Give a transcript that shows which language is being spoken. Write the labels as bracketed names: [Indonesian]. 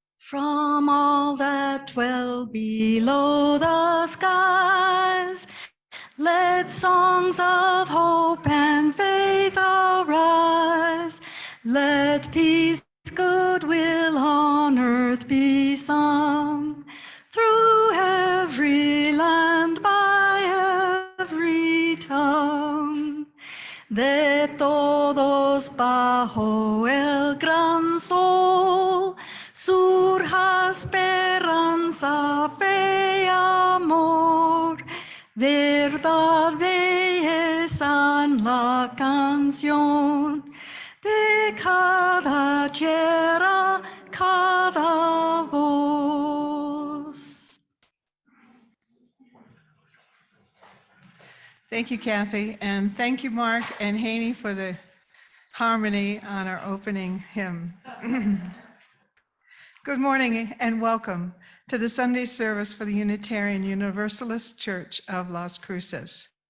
[English] From all that dwell below the skies, let songs of hope and faith arise. Let peace, goodwill on earth be sung, through every land, by every tongue. [Spanish] De todos bajo el gran sol, surja esperanza, fe y amor, verdad, belleza en la canción de cada tierra, cada voz. [English] Thank you, Cathy, and thank you, Mark and Haney, for the harmony on our opening hymn. Good morning and welcome to the Sunday service for the Unitarian Universalist Church of Las Cruces.